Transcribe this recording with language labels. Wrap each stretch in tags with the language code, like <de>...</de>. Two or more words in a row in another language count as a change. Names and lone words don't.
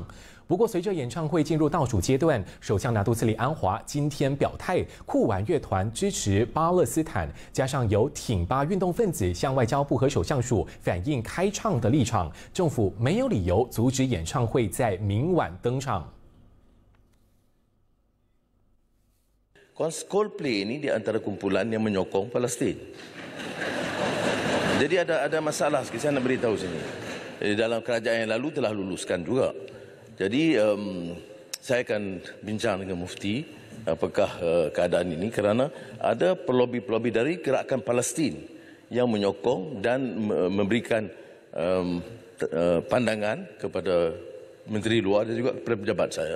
<zh>不过，随着演唱会进入倒数阶段，首相拿督斯里安华今天表态，酷玩乐团支持巴勒斯坦，加上有挺巴运动分子向外交部和首相署反映开唱的立场，政府没有理由阻止演唱会在明晚登场。</zh> <ms>Coldplay ini di antara kumpulan yang menyokong Palestin. Jadi ada masalah sikit, saya nak beritahu sini. Dalam kerajaan yang lalu telah luluskan juga. Jadi saya akan bincang dengan mufti apakah keadaan ini kerana ada pelobi-pelobi dari gerakan Palestin yang menyokong dan memberikan pandangan kepada Menteri Luar dan juga kepada pejabat saya.</ms>